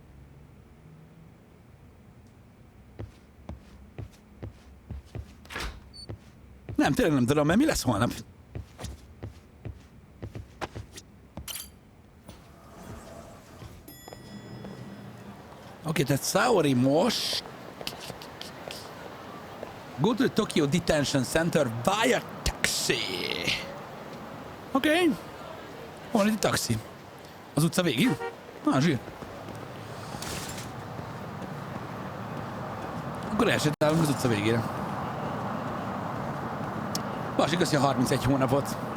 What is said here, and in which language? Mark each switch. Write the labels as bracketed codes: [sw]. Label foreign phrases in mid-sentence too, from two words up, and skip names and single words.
[hu] Nem, tényleg nem tudom, mert mi lesz holnap? Oké, tehát Saori most... [en] Go to the Tokyo Detention Center via taxi. [hu] Oké. Hol van itt a taxi? Az utca végén? Zsír. Akkor elsétálunk az utca végére. Basi, köszi a 31 hónapot.